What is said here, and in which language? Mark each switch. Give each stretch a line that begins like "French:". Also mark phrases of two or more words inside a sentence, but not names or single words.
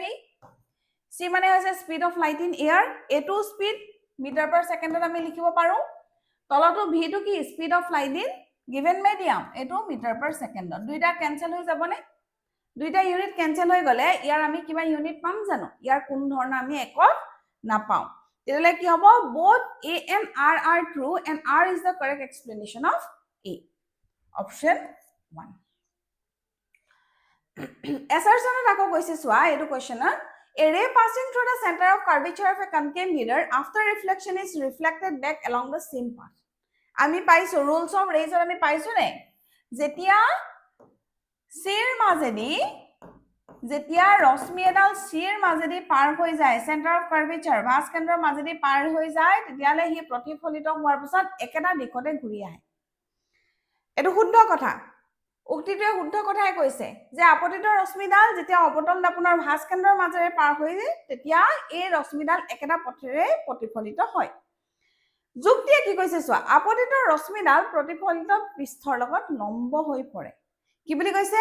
Assamese: c মানে হৈছে
English: speed of light in air
Assamese: এটো স্পীড
English: meter per second
Assamese: আমি লিখিব পাৰো তলটো v টো কি
English: speed of light in given medium
Assamese: এটো
English: meter per second
Assamese: দুইটা ক্যান্সেল হৈ যাবনে দুইটা ইউনিট ক্যান্সেল হৈ গলে ইয়াৰ আমি কিবা ইউনিট পাম জানো ইয়াৰ কোন ধৰণৰ আমি একক নাপাও তেতিয়ালে কি হ'ব
English: both a and r are true and r is the correct explanation of a option 1
Assamese: assertion আকৌ কৈছে চোৱা এটো কোৱেশ্চন
English: a ray passing through the center of curvature of a concave mirror after reflection is reflected back along the same path
Assamese: আমি পাইছো
English: rules of rays
Assamese: আমি পাইছো নে যেতিয়া সিৰ মাজেদি যেতিয়া ৰশ্মি এডাল সিৰ মাজেদি পাৰ হৈ যায়
English: centre of curvature
Assamese: ভাস কেন্দ্ৰৰ মাজেদি পাৰ হৈ যায় তেতিয়ালে হি প্ৰতিফলিত হোৱাৰ পিছত একেটা দিশতে ঘূৰি আহে এটো শুদ্ধ কথা উক্তিটোৱে শুদ্ধ কথাই কৈছে যে আপতিত ৰশ্মিডাল যেতিয়া অৱতল দাপনৰ ভাস কেন্দ্ৰৰ মাজেৰে পাৰ হৈ যায় তেতিয়া এই ৰশ্মিডাল একেটা পথেৰে প্ৰতিফলিত হয় যুক্তিয়ে কি কৈছে চোৱা আপতিত ৰশ্মিডাল প্ৰতিফলিত পৃষ্ঠৰ লগত লম্ব হৈ পৰে কি বুলি কৈছে